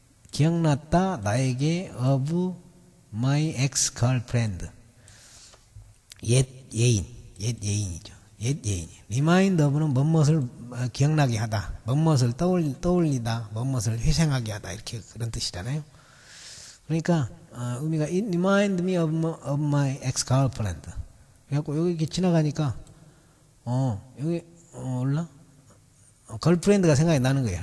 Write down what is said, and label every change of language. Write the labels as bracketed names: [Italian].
[Korean] 기억났다 나에게 [English] of my ex girlfriend [Korean] 옛 예인이죠. remind of는 무엇을 기억나게 하다, 무엇을 떠올리다, 무엇을 회상하게 하다 이렇게 그런 뜻이잖아요. 그러니까 의미가 [English] it remind me of my ex girlfriend. [Korean] 그래갖고 여기 이렇게 지나가니까 여기 올라 걸프렌드가 생각이 나는 거예요.